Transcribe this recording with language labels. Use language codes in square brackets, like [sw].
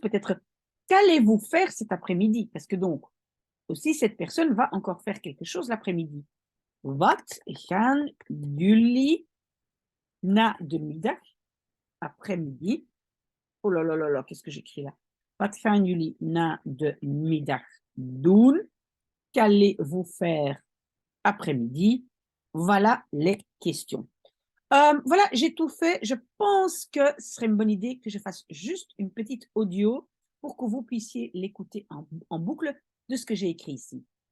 [fr] Peut-être qu'allez-vous faire cet après-midi? Parce que donc, aussi, cette personne va encore faire quelque chose l'après-midi. [nl] Wat gaan jullie na de middag, après-midi? [fr] Oh là là là là, qu'est-ce que j'écris là? [nl] Wat gaan jullie na de middag doen? [fr] Qu'allez-vous faire après-midi? Voilà les questions. Voilà, j'ai tout fait. Je pense que ce serait une bonne idée que je fasse juste une petite audio pour que vous puissiez l'écouter en boucle de ce que j'ai écrit ici.